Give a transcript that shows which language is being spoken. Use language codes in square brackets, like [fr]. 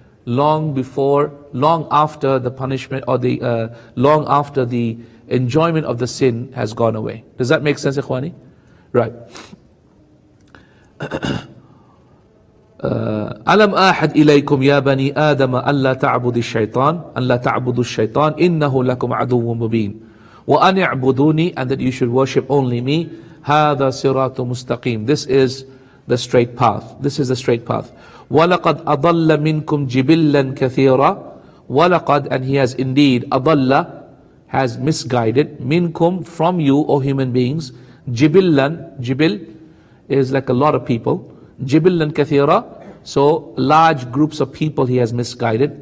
[en] Long after the punishment, or long after the enjoyment of the sin has gone away. Does that make sense, ikhwani? Right. [ar] ألم أعهد إليكم يا بني آدم ألا تعبدوا الشيطان إنه لكم عدو مبين وأن اعبدوني, [en] and that you should worship only me. [ar] هذا صراط مستقيم. [en] This is the straight path. This is the straight path. [ar] وَلَقَدْ أَضَلَّ مِنْكُمْ جِبِلًّا كَثِيرًا. [en] وَلَقَدْ, and he has indeed, أَضَلَّ, has misguided, minkum, from you, O human beings, jibillan, jibil is like a lot of people, [ar] jibillan kathira, [en] so large groups of people he has misguided.